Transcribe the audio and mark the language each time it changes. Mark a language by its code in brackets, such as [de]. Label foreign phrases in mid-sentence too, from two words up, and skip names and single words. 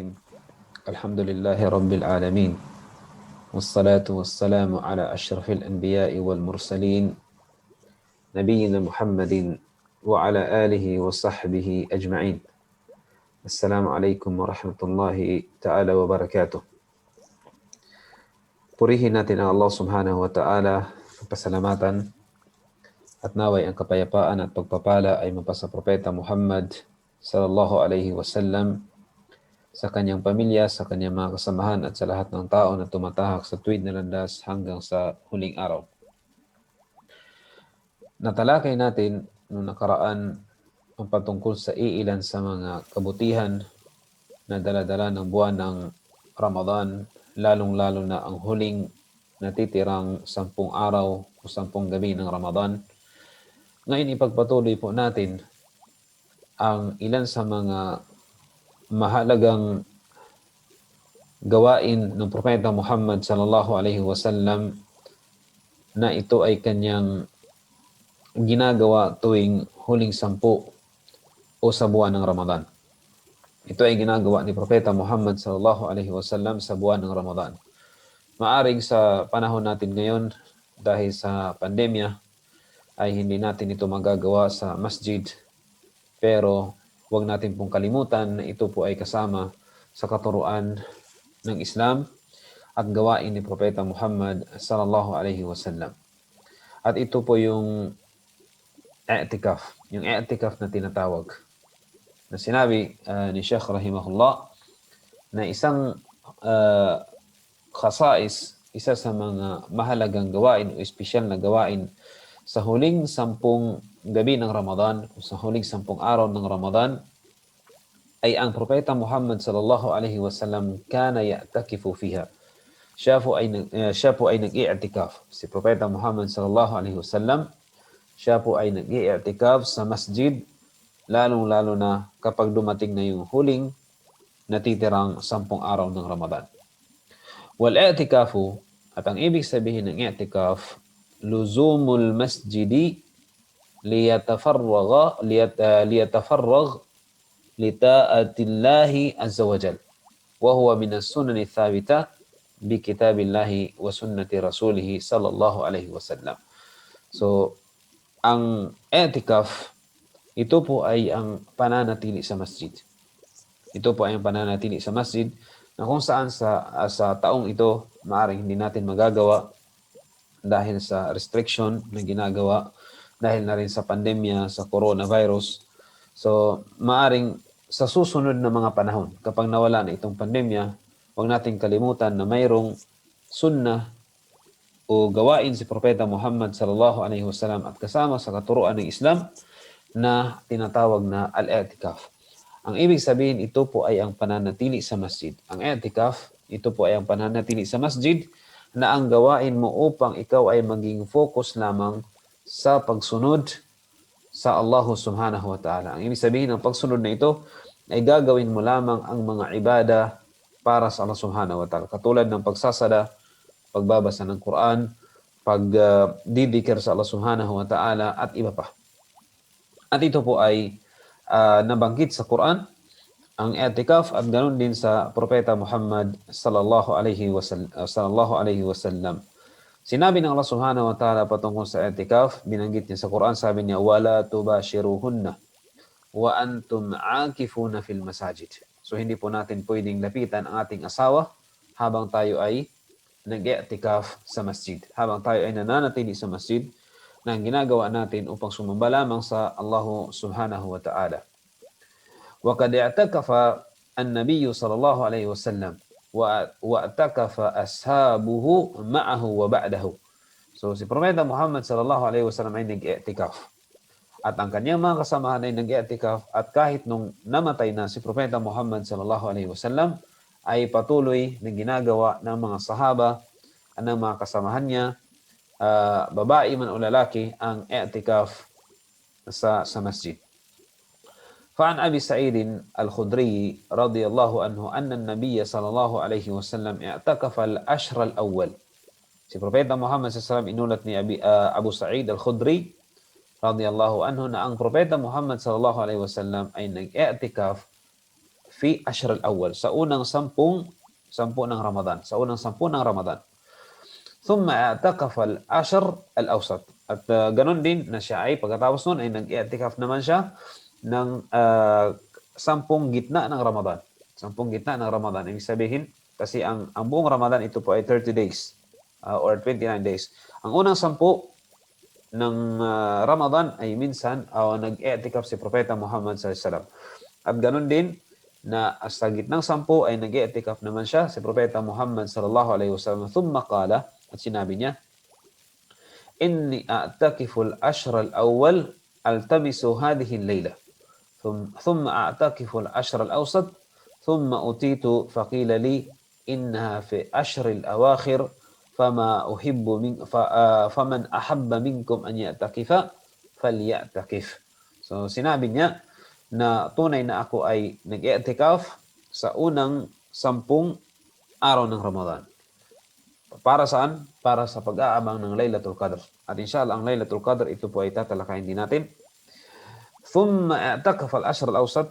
[ar] الحمد لله رب العالمين، والصلاة والسلام على أشرف الأنبياء والمرسلين نبينا محمد وعلى آله وصحبه أجمعين. السلام عليكم ورحمة الله تعالى وبركاته. [tl] Purihin natin ang [ar] الله سبحانه وتعالى, [tl] pasalamatan at naway ang kapayapaan at pagpapala ay mapasa Propeta Muhammad [ar] صلى الله عليه وسلم, [tl] sa kanyang pamilya, sa kanyang mga kasamahan at sa lahat ng tao na tumatahak sa tuwid na landas hanggang sa huling araw. Natalakay natin noong nakaraan ang patungkol sa iilan sa mga kabutihan na daladala ng buwan ng Ramadan, lalong-lalo na ang huling natitirang 10 araw o 10 gabi ng Ramadan. Ngayon ipagpatuloy po natin ang ilan sa mga mahalagang gawain ng Propeta Muhammad [ar] صلى الله عليه وسلم [tl] na ito ay kanyang ginagawa tuwing huling 10 o sa buwan ng Ramadan. Ito ay ginagawa ni Propeta Muhammad [ar] صلى الله عليه وسلم [tl] sa buwan ng Ramadan. Maaring sa panahon natin ngayon, dahil sa pandemya, ay hindi natin ito magagawa sa masjid. Pero huwag natin pong kalimutan na ito po ay kasama sa katuruan ng Islam at gawain ni Propeta Muhammad [ar] صلى الله عليه وسلم. [tl] At ito po yung i'tikaf, yung i'tikaf na tinatawag. Na sinabi ni Sheikh rahimahullah na isang khasais, isa sa mga mahalagang gawain o espesyal na gawain sa huling 10 gabi ng Ramadan o sa huling 10 araw ng Ramadan ay ang Propeta Muhammad [ar] صلى الله عليه وسلم كان يعتكف فيها. [tl] Siya po ay nag-i'tikaf. Si Propeta Muhammad [ar] صلى الله عليه وسلم, [tl] siya po ay nag-i'tikaf sa masjid, lalong-lalo na kapag dumating na yung huling natitirang 10 araw ng Ramadan. [ar] والاعتكاف, [tl] at ang ibig sabihin ng i'tikaf, [ar] لزوم المسجد ليتفرغ لطاعة الله عز وجل, وهو من السنن الثابتة بكتاب الله وسنة رسوله صلى الله عليه وسلم. [tl] So ang i'tikaf, ito po ay ang pananatili sa masjid. Ito po ay ang pananatili sa masjid na kung saan sa taong ito maaring hindi natin magagawa dahil sa restriction na ginagawa dahil na rin sa pandemya, sa coronavirus. So maaring sa susunod na mga panahon, kapag nawala na itong pandemya, huwag nating kalimutan na mayroong sunnah o gawain si Propeta Muhammad [ar] صلى الله عليه وسلم [tl] at kasama sa katuruan ng Islam na tinatawag na al-i'tikaf. Ang ibig sabihin, ito po ay ang pananatili sa masjid. Ang i'tikaf, ito po ay ang pananatili sa masjid na ang gawain mo upang ikaw ay maging focus lamang sa pagsunod sa [ar] الله سبحانه وتعالى. [tl] Ang ibig sabihin ng pagsunod na ito ay gagawin mo lamang ang mga ibada para sa [ar] الله سبحانه وتعالى. [tl] Katulad ng pagsasada, pagbabasa ng Quran, pagdidikir sa [ar] الله سبحانه وتعالى [tl] at iba pa. At ito po ay nabanggit sa Quran, ang i'tikaf, at ganoon din sa Propeta Muhammad [ar] صلى الله عليه وسلم. [tl] Sinabi ng [ar] الله سبحانه وتعالى [tl] patungkol sa i'tikaf, binanggit niya sa Quran, sabi niya, [ar] ولا تباشروهن وأنتم عاكفون في المساجد. [tl] So hindi po natin pwedeng lapitan ang ating asawa habang tayo ay nag-i'tikaf sa masjid. Habang tayo ay nananatili sa masjid, na ang ginagawa natin upang sumamba lamang sa [ar] الله سبحانه وتعالى. وقد اعتكف النبي صلى الله عليه وسلم واعتكف أصحابه معه وبعده. [tl] So si Propeta Muhammad [ar] صلى الله عليه وسلم [tl] ay nag-i'tikaf. At ang kanyang mga kasamahan ay nag-i'tikaf, at kahit nung namatay na si Propeta Muhammad [ar] صلى الله عليه وسلم [tl] ay patuloy na ginagawa ng mga sahaba at ng mga kasamahan niya, babae man o lalaki, ang i'tikaf sa masjid. [ar] فعن أبي سعيد الخدري رضي الله عنه أن النبي صلى الله عليه وسلم اعتكف الأشهر الأول. [tl] Si Propeta Muhammad [ar] صلى الله عليه وسلم, [tl] inulat ni Abu Sa'id al-Khudri [ar] رضي الله عنه [tl] na ang Propeta Muhammad [ar] صلى الله عليه وسلم [tl] ay nag-i'tikaf [ar] في العشر الأول, [tl] sa unang sampu ng Ramadan, sa unang sampu ng Ramadan. [ar] ثم اعتكف العشر الأوسط. [tl] At ganun din na siya ay pagkatapos nun ay nag-i'tikaf naman siya ng sampung gitna ng Ramadan. Sampung gitna ng Ramadan. Ibig sabihin, kasi ang buong Ramadan ito po ay 30 days or 29 days. Ang unang sampu ng Ramadan ay minsan nag-i'tikaf si Propeta Muhammad [ar] صلى الله عليه وسلم. [tl] At ganun din na sa gitnang sampu ay nag-i'tikaf naman siya si Propeta Muhammad [ar] صلى الله عليه وسلم. ثم قال, [tl] at sinabi niya, [ar] إني أعتكف العشر الأول ألتمس هذه الليلة. ثم أعتكف العشر الأوسط. ثم أتيت فقيل لي إنها في العشر الأواخر فمن أحب منكم أن يعتكف فليعتكف. [tl] So sinabi niya na tunay na ako ay nag-i'tikaf sa unang 10 araw ng Ramadan. Para saan? Para sa pag-aabang ng Laylatul Qadr. At inshallah, ang Laylatul Qadr, ito po ay tatalakayin din natin. [ar] ثم اعتكف العشر الأوسط.